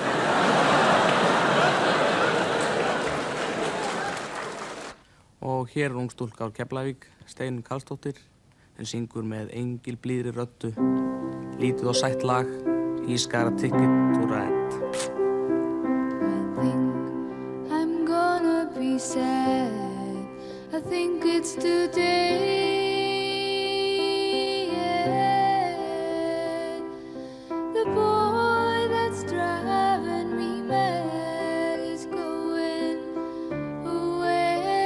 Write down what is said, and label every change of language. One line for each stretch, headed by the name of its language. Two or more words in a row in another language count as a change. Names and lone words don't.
Icelandic: Og hér er ung stúlka úr Keflavík, Steinunn Karlsdóttir, sem syngur með engilblíðri röddu, lítið og sætt lag,
English: He's got a ticket to ride. I think I'm gonna be sad. I think it's today. The boy that's driving me mad is going away.